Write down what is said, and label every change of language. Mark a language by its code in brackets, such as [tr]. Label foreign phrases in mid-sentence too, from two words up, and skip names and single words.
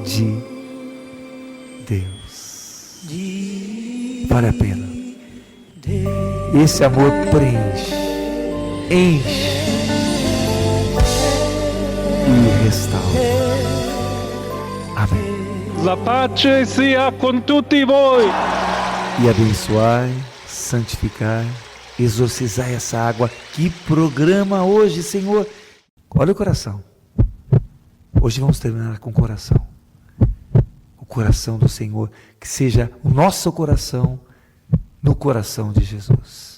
[pt] De Deus. Vale a pena. Esse amor preenche, enche e restaura. Amém. [it] La pace sia con tutti voi. [pt] E abençoai, santificai, exorcizai essa água. Que programa hoje, Senhor. Olha o coração. Hoje vamos terminar com o coração. O coração do Senhor. Que seja o nosso coração no coração de Jesus.